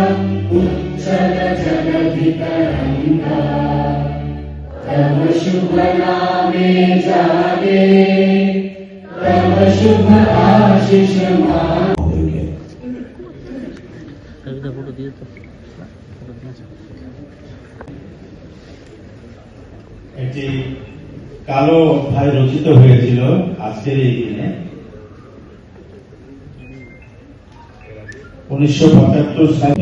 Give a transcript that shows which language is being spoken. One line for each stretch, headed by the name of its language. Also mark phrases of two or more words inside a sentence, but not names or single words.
Bangla: উচ্ছল জলধিতরঙ্গা তব শুভ নামে জাগে তব শুভ আশীষ একটি কালো অধ্যায় রচিত হয়েছিল আজকের এই দিনে 1975 সালে